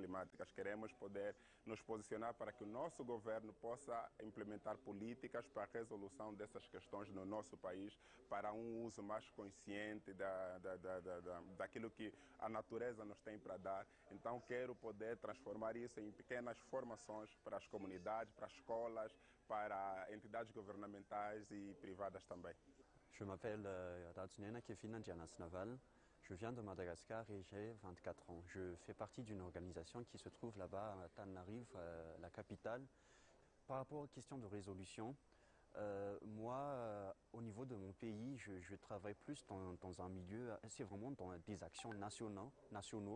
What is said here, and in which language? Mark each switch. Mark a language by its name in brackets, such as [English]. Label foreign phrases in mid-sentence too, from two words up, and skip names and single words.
[Portuguese] Queremos poder nos posicionar pressionar para que o nosso governo possa implementar políticas para a resolução dessas questões no nosso país, para um uso mais consciente daquilo que a natureza nos tem para dar. Então quero poder transformar isso em pequenas formações para as comunidades, para as escolas, para entidades governamentais e privadas também. [French] Je m'appelle Radsunena Kefina Naval. Je viens de Madagascar et j'ai 24 ans. Je fais partie d'une organisation qui se trouve là-bas à Tananarive, la capitale. Par rapport aux questions de résolution, moi, au niveau de mon pays, je travaille plus dans un milieu, c'est vraiment dans des actions nationaux.